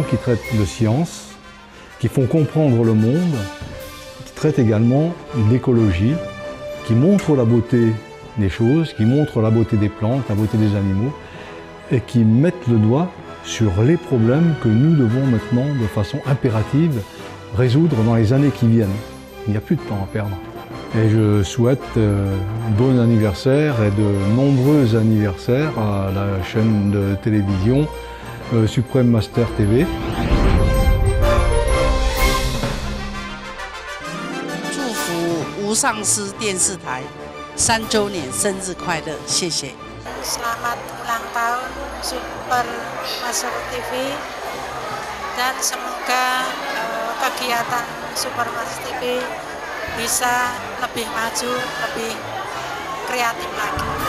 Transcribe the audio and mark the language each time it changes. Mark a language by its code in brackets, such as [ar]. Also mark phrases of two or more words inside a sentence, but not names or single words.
[fr] qui traitent de science, qui font comprendre le monde, qui traitent également d'écologie, qui montrent la beauté des choses, qui montrent la beauté des plantes, la beauté des animaux, et qui mettent le doigt sur les problèmes que nous devons maintenant, de façon impérative, résoudre dans les années qui viennent. Il n'y a plus de temps à perdre. Et je souhaite bon anniversaire et de nombreux anniversaires à la chaîne de télévision Supreme Master TV. [zh] 祝福无上师电视台3周年生日快乐，谢谢。 [id] Selamat ulang tahun Super Master TV dan semoga kegiatan Super Master TV bisa lebih maju, lebih kreatif lagi.